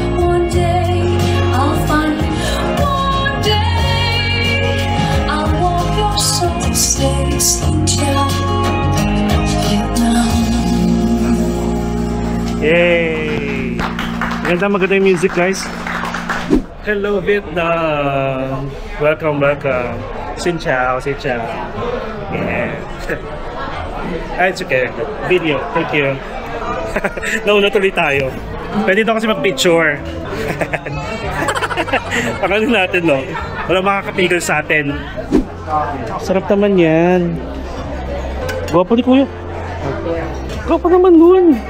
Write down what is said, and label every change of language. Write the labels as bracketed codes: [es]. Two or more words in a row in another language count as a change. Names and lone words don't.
[tl] Yay! Maganda yung music guys. [en] Hello Vietnam! Welcome. [vi] Xin chào. [en] Yeah. It's okay. Video. Thank you. [tl] Nauna tuloy tayo. Pwede daw kasi mag-picture. Pakalim natin, no? Walang makakapigil sa atin. Sarap naman yan. Gwapo ni Kuya. Gwapo naman nun.